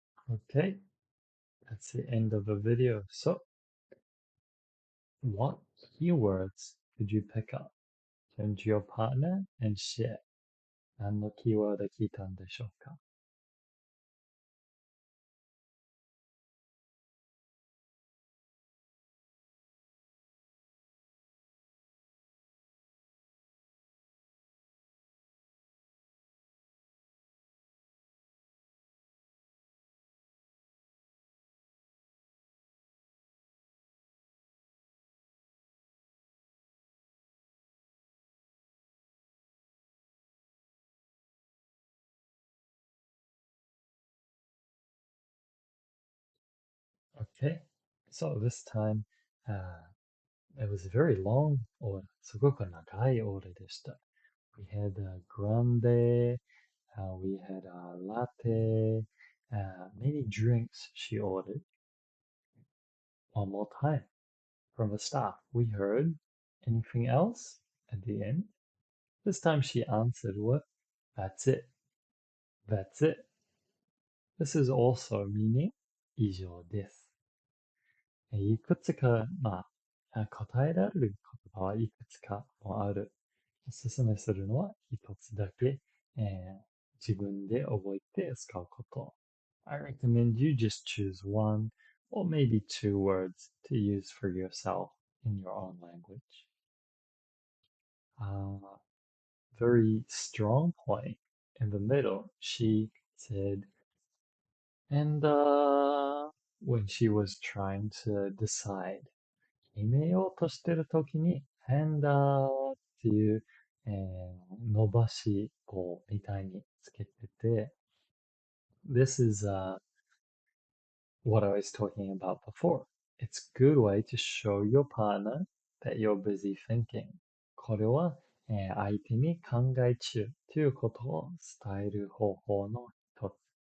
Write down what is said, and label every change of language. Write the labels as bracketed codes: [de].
[en] Okay, that's the end of the video. So, what keywords could you pick up? Turn to your partner and share. [ja] 何のキーワード聞いたんでしょうか? [en] Okay, so this time, it was a very long order. [ja] すごく長いオーダーでした. [en] We had a grande, we had a latte, many drinks she ordered. One more time from the staff. We heard anything else at the end. This time she answered what? That's it. That's it. This is also meaning [ja] 以上です。いくつか、答えられる言葉はいくつかもある。おすすめするのは一つだけ、自分で覚えて使うこと。 [en] I recommend you just choose one or maybe two words to use for yourself in your own language. Very strong point in the middle. She said, and when she was trying to decide [ja] 決めようとしてるときに、変だっていう、伸ばし棒みたいにつけてて、 [en] This is what I was talking about before. It's a good way to show your partner that you're busy thinking. [ja] これは、相手に考え中ということを伝える方法の一つ。